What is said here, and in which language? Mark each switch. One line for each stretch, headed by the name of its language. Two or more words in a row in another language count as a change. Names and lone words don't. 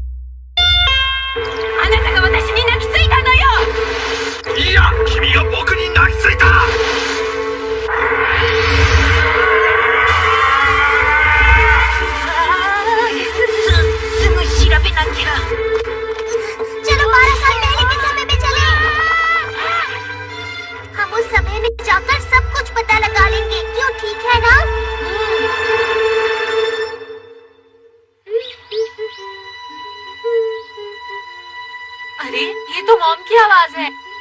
Japanese: あなたが私に泣きついたのよ。いや、君が僕に泣きついた。すぐ調べなきゃ。
Hindi: चलो 12 साल पहले के समय में चले। हम उस समय में जाकर सब कुछ पता लगा लेंगे, क्यों? ठीक है ना? अरे ये तो मॉम की आवाज है।